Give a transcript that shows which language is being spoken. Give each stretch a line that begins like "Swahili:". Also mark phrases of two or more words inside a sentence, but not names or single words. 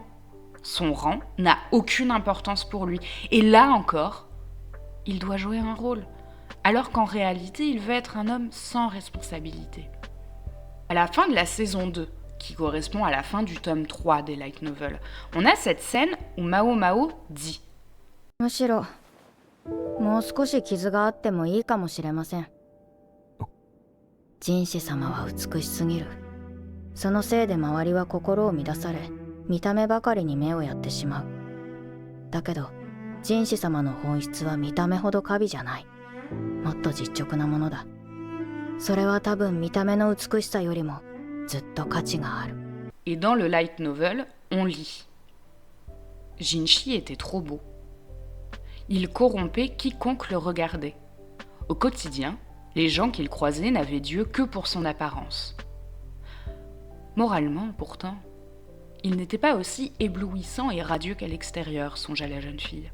French: Son rang n'a aucune importance pour lui. Et là encore, il doit jouer un rôle. Alors qu'en réalité, il veut être un homme sans responsabilité. À la fin de la saison 2, qui correspond à la fin du tome 3 des
English: light novels,
French: on a cette scène où Mao Mao dit
Japanese: むしろもう少し傷があってもいいかもしれません。ジンシ様は美しすぎる。そのせいで周りは心を乱され、見た目ばかりに目をやってしまう。だけどジンシ様の本質は見た目ほど華美じゃない。もっと実直なものだ。それは多分見た目の美しさよりもずっと価値がある。
French: Et dans le
English: light novel,
French: on lit Jinshi était trop beau. Il corrompait quiconque le regardait. Au quotidien, les gens qu'il croisait n'avaient d'yeux que pour son apparence. Moralement, pourtant, il n'était pas aussi éblouissant et radieux qu'à l'extérieur, songea la jeune fille.